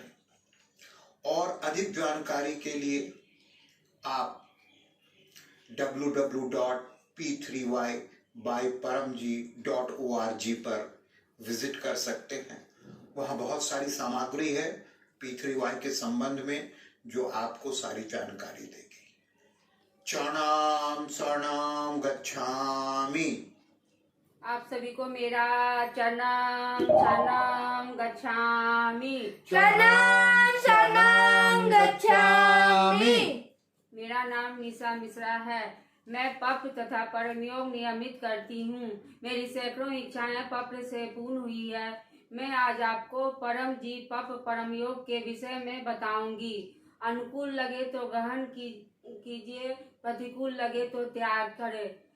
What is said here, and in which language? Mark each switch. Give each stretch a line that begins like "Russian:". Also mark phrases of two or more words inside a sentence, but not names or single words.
Hindi: और अधिक जानकारी के लिए आप www.p3ybyparamji.org पर विजिट कर सकते हैं। वहाँ बहुत सारी सामग्री है P3Y के संबंध में, जो आपको सारी जानकारी देगी।
Sanskrit: चरणाम शरणम गच्छामि।
Hindi: आप सभी को मेरा
Sanskrit: चरणम शरणम गच्छामि। शरणम शरणम गच्छामि।
Hindi: मेरा नाम निशा मिश्रा है। मैं पप्र तथा परमयोग नियमित करती हूँ। मेरी सैकड़ों इच्छाएं पप्र से पूर्ण हुई है। मैं आज आपको परम जी पप्र परमयोग के विषय में बताऊंगी। अनुकूल लगे तो ग्रहण कीजिए, प्रतिकूल लगे तो त्याग करें।